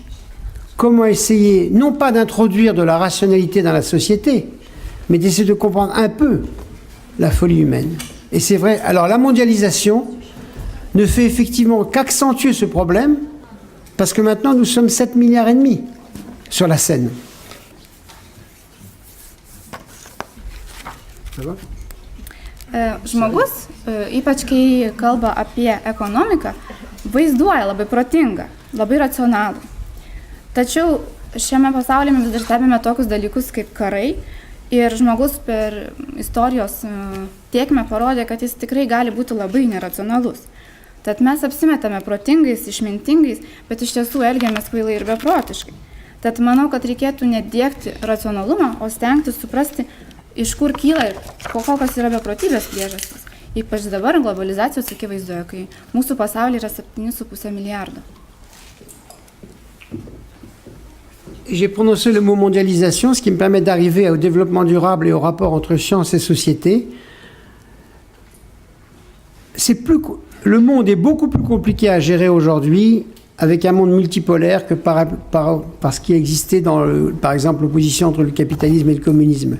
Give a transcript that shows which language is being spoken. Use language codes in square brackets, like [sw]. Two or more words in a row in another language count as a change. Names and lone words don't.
[fr] Comment essayer, non pas d'introduire de la rationalité dans la société, mais d'essayer de comprendre un peu la folie humaine. Et c'est vrai, alors la mondialisation ne fait effectivement qu'accentuer ce problème, Parce que maintenant, nous sommes 7 milliards et demi sur la scène. Ça va? [lt] Žmogus, ypač kai kalba apie ekonomiką, vaizduoja labai protingą, labai racionalų. Tačiau šiame pasaulyje mes dar stebime tokius dalykus kaip karai ir žmogus per istorijos tėkmę parodė, kad jis tikrai gali būti labai neracionalus. Tad mes apsimetame protingais, išmintingais, bet iš tiesų elgiamės kvailai ir beprotiškai. Tad manau, kad reikėtų nedėkti racionalumą, o stengtis suprasti, iš kur kyla ir kokios yra beprotybės priežastys. Ypač dabar globalizacijos akivaizdoje, kai mūsų pasaulyje yra 7,5 milijardo. [fr] J'ai prononcé le mot mondialisation, ce qui me permet d'arriver au développement durable et au rapport entre science et société. Le monde est beaucoup plus compliqué à gérer aujourd'hui avec un monde multipolaire que par ce qui existait par exemple, l'opposition entre le capitalisme et le communisme.